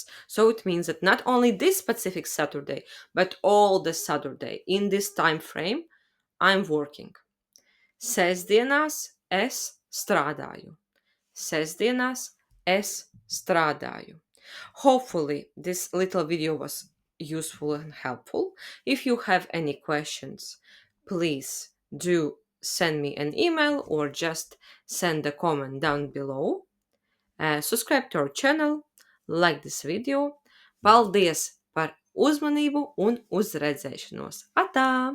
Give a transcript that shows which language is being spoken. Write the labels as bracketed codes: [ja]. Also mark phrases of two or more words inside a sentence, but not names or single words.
[en] So it means that not only this specific Saturday, but all the Saturday in this time frame, I'm working. [lv] Sestdienās es strādāju. Sestdienās es strādāju. [en] Hopefully, this little video was useful and helpful. If you have any questions, please do send me an email or just send a comment down below. Subscribe to our channel, like this video. [lv] Paldies par uzmanību un uz redzēšanos! Atā!